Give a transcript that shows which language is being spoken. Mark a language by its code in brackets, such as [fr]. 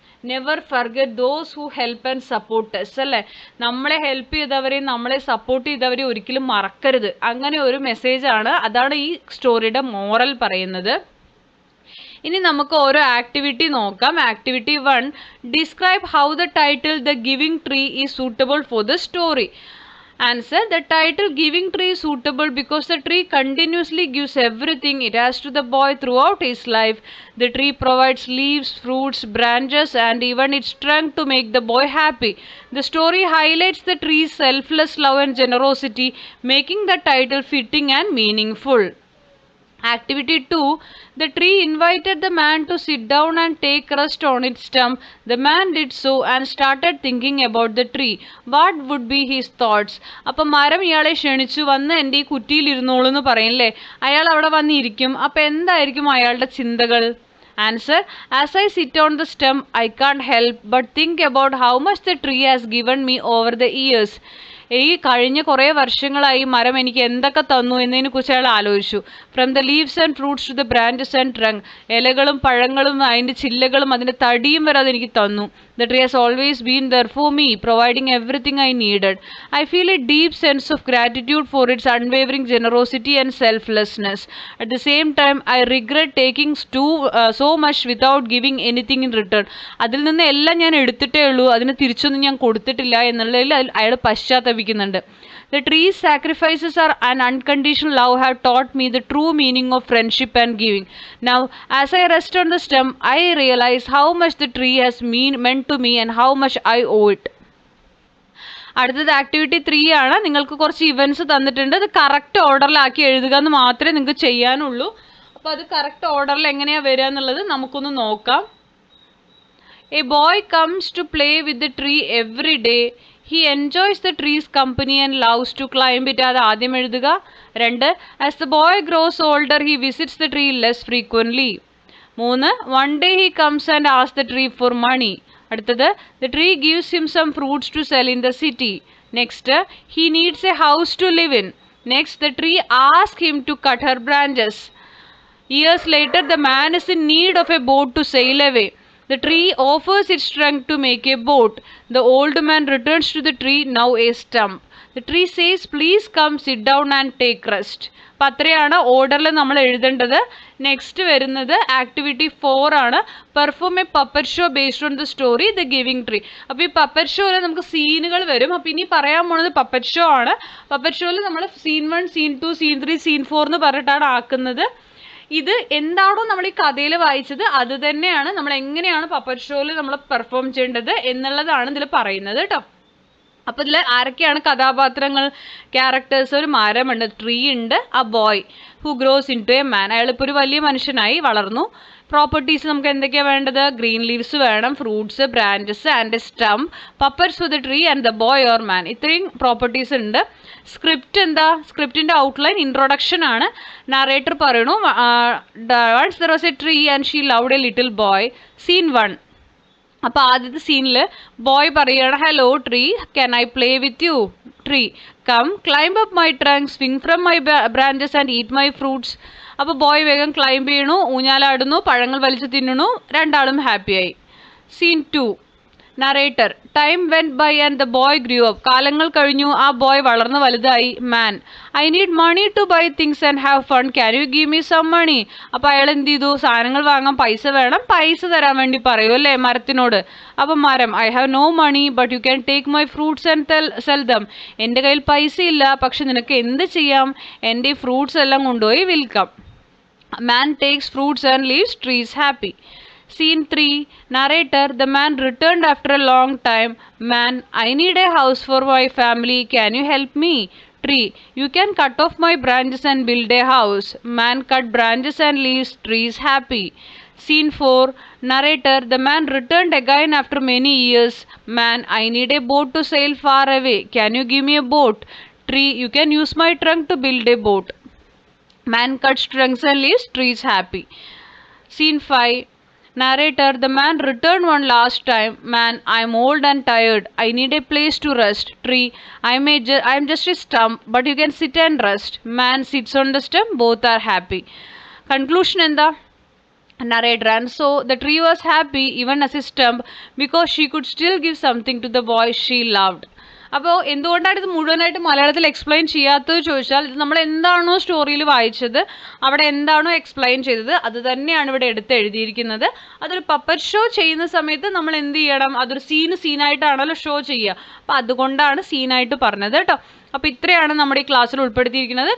[en] never forget those who help and support us [ml] അല്ലേ. നമ്മളെ help ചെയ്തവരെയും നമ്മളെ സപ്പോർട്ട് ചെയ്തവരെയും ഒരിക്കലും മറക്കരുത്. അങ്ങനെ ഒരു മെസ്സേജാണ്, അതാണ് ഈ സ്റ്റോറിയുടെ മോറൽ പറയുന്നത്. ഇനി നമുക്ക് ഓരോ ആക്ടിവിറ്റി നോക്കാം. [en] Activity 1, describe how the title the giving tree is suitable for the story. Answer. The title Giving Tree is suitable because the tree continuously gives everything it has to the boy throughout his life. The tree provides leaves, fruits, branches and even its trunk to make the boy happy. The story highlights the tree's selfless love and generosity, making the title fitting and meaningful. Activity 2, the tree invited the man to sit down and take rest on its stump. The man did so and started thinking about the tree. What would be his thoughts? [ml] അപ്പം മരം ഇയാളെ ക്ഷണിച്ചു, വന്ന് എൻ്റെ ഈ കുറ്റിയിൽ ഇരുന്നോളൂ എന്ന് പറയില്ലേ. അയാൾ അവിടെ വന്നിരിക്കും. അപ്പം എന്തായിരിക്കും അയാളുടെ ചിന്തകൾ? Answer. [en] As I sit on the stump, I can't help but think about how much the tree has given me over the years. [ml] ഈ കഴിഞ്ഞ കുറേ വർഷങ്ങളായി മരം എനിക്ക് എന്തൊക്കെ തന്നു എന്നതിനെ കുറിച്ച് അയാൾ ആലോചിച്ചു. [en] From the leaves and fruits to the branches and trunk. [ml] ഇലകളും പഴങ്ങളും അതിൻ്റെ ചില്ലകളും അതിൻ്റെ തടിയും വരെ അതെനിക്ക് തന്നു. [en] The tree has always been there for me, providing everything I needed. I feel a deep sense of gratitude for its unwavering generosity and selflessness. At the same time I regret taking so much without giving anything in return. [ml] അതിൽ നിന്ന് എല്ലാം ഞാൻ എടുത്തിട്ടേ ഉള്ളൂ, അതിന് തിരിച്ചൊന്നും ഞാൻ കൊടുത്തിട്ടില്ല എന്നുള്ളതിൽ അയാൾ പശ്ചാത്തപിക്കുന്നുണ്ട്. [en] The tree's sacrifices are an unconditional love have taught me the true meaning of friendship and giving. Now, as I rest on the stem, I realize how much the tree has meant to me and how much I owe it. [ml] അടുത്തത് activity 3 ആണ്. നിങ്ങൾക്ക് കുറച്ച് events തന്നിട്ടുണ്ട്. അത് correct ഓർഡറിലാക്കി എഴുതുക എന്ന് മാത്രമേ നിങ്ങൾക്ക് ചെയ്യാനുള്ളൂ. അപ്പോൾ അത് കറക്റ്റ് ഓർഡറിൽ എങ്ങനെയാണ് വരിക എന്നുള്ളത് നമുക്കൊന്ന് നോക്കാം. [en] A boy comes to play with the tree every day. He enjoys the tree's company and loves to climb it. [ml] അത് ആദ്യം എഴുതുക. [en] 2, as the boy grows older, he visits the tree less frequently. 3. One day he comes and asks the tree for money. അടുത്തത് the tree gives him some fruits to sell in the city. Next, he needs a house to live in. Next, the tree asks him to cut her branches. Years later, the man is in need of a boat to sail away. The tree offers its trunk to make a boat. The old man returns to the tree, now a stump. The tree says, please come sit down and take rest. [ml] അപ്പം അത്രയാണ് ഓർഡറിൽ നമ്മൾ എഴുതേണ്ടത്. Next വരുന്നത് activity 4 ആണ്. [en] Perform a puppet show based on the story the giving tree. [ml] അപ്പോൾ ഈ puppet ഷോയിൽ നമുക്ക് സീനുകൾ വരും. അപ്പോൾ ഇനി പറയാൻ പോണത് പപ്പറ്റ് ഷോ ആണ്. പപ്പറ്റ് ഷോയിൽ നമ്മൾ സീൻ 1, സീൻ 2, സീൻ 3, സീൻ 4 എന്ന് പറഞ്ഞിട്ടാണ് ആക്കുന്നത്. ഇത് എന്താണോ നമ്മൾ ഈ കഥയിൽ വായിച്ചത് അത് തന്നെയാണ് നമ്മൾ എങ്ങനെയാണ് പപ്പറ്റ് ഷോയിൽ നമ്മൾ പെർഫോം ചെയ്യേണ്ടത് എന്നുള്ളതാണ് ഇതിൽ പറയുന്നത് കേട്ടോ. അപ്പോൾ ഇതിൽ ആരൊക്കെയാണ് കഥാപാത്രങ്ങൾ, ക്യാരക്ടേഴ്സ്? ഒരു മരമുണ്ട്, ട്രീ ഉണ്ട്, [en] ആ boy who grows into a man, [ml] അയാളിപ്പോൾ ഒരു വലിയ മനുഷ്യനായി വളർന്നു. പ്രോപ്പർട്ടീസ് നമുക്ക് എന്തൊക്കെയാണ് വേണ്ടത്? [en] green leaves [ml] വേണം, [en] Fruits, branches and a stump, puppets for the tree and the boy or man. [ml] ഇത്രയും പ്രോപ്പർട്ടീസ് ഉണ്ട്. സ്ക്രിപ്റ്റ് എന്താ? സ്ക്രിപ്റ്റിൻ്റെ ഔട്ട്ലൈൻ ഇൻട്രൊഡക്ഷൻ ആണ്. നറേറ്റർ പറയണു [en] once there was a tree and she loved a little boy. Scene 1. [ml] അപ്പോൾ ആദ്യത്തെ സീനിൽ boy പറയുകയാണ്, [en] Hello tree, can I play with you? Tree, come climb up my trunk, swing from my branches and eat my fruits. [ml] അപ്പോൾ boy വേഗം climb ചെയ്യണു, ഊഞ്ഞാലാടുന്നു, പഴങ്ങൾ വലിച്ചു തിന്നണു, രണ്ടാളും ഹാപ്പിയായി. Scene 2. [en] Narrator, time went by and the boy grew up. [ml] കാലങ്ങൾ കഴിഞ്ഞു, ആ ബോയ് വളർന്ന് വലുതായി. [en] Man, I need money to buy things and have fun, can you give me some money? [ml] അപ്പോൾ അയാൾ എന്ത് ചെയ്തു? സാധനങ്ങൾ വാങ്ങാൻ പൈസ വേണം, പൈസ തരാൻ വേണ്ടി പറയൂ അല്ലേ മരത്തിനോട്. അപ്പം മരം, [en] I have no money but you can take my fruits and sell them. [ml] എൻ്റെ കയ്യിൽ പൈസ ഇല്ല, പക്ഷെ നിനക്ക് എന്ത് ചെയ്യാം? എൻ്റെ ഈ ഫ്രൂട്ട്സ് എല്ലാം കൊണ്ടുപോയി വിൽക്കാം. [en] Man takes fruits and leaves, tree is happy. Scene 3. Narrator, the man returned after a long time. Man, I need a house for my family. Can you help me? Tree, you can cut off my branches and build a house. Man cut branches and leaves. Tree is happy. Scene 4. Narrator, the man returned again after many years. Man, I need a boat to sail far away. Can you give me a boat? Tree, you can use my trunk to build a boat. Man cuts trunks and leaves. Tree is happy. Scene 5. Narrator, the man returned one last time. Man, I'm old and tired. I need a place to rest. Tree, I'm just a stump, but you can sit and rest. Man sits on the stump, both are happy. Conclusion enda? Narrator, and so the tree was happy even as a stump because she could still give something to the boy she loved. [ml] അപ്പോൾ എന്തുകൊണ്ടാണ് ഇത് മുഴുവനായിട്ട് മലയാളത്തിൽ explain ചെയ്യാത്തത് ചോദിച്ചാൽ, ഇത് നമ്മൾ എന്താണോ സ്റ്റോറിയിൽ വായിച്ചത് അവിടെ എന്താണോ എക്സ്പ്ലെയിൻ ചെയ്തത് അത് തന്നെയാണ് ഇവിടെ എടുത്ത് എഴുതിയിരിക്കുന്നത്. അതൊരു പപ്പറ്റ് ഷോ ചെയ്യുന്ന സമയത്ത് നമ്മൾ എന്ത് ചെയ്യണം? അതൊരു സീനായിട്ടാണല്ലോ ഷോ ചെയ്യുക. അപ്പോൾ അതുകൊണ്ടാണ് സീനായിട്ട് പറഞ്ഞത് കേട്ടോ. അപ്പോൾ ഇത്രയാണ് നമ്മുടെ ഈ ക്ലാസ്സിൽ ഉൾപ്പെടുത്തിയിരിക്കുന്നത്.